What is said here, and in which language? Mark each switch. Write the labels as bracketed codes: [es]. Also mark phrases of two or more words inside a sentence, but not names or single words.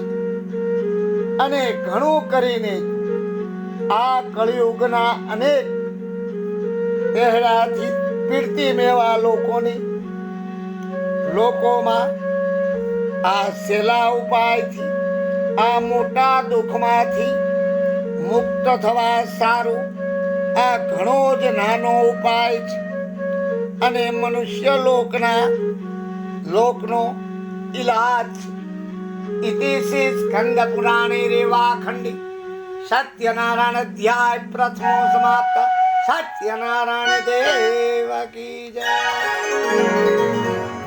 [gu] અને ઘણું કરીને આ કળિયુગના અનેક પહેલાથી પીડતી મેવા લોકોમાં આ સહેલા ઉપાયથી આ મોટા દુઃખમાંથી મુક્ત થવા સારું આ ઘણો જ નાનો ઉપાય છે. અને મનુષ્ય લોકનો ઇલાજ છે. [sa] इति स्कंद पुराणे रेवाखंडी सत्यनारायण अध्याय प्रथमो समाप्त. [hi] सत्यनारायण देव की जय.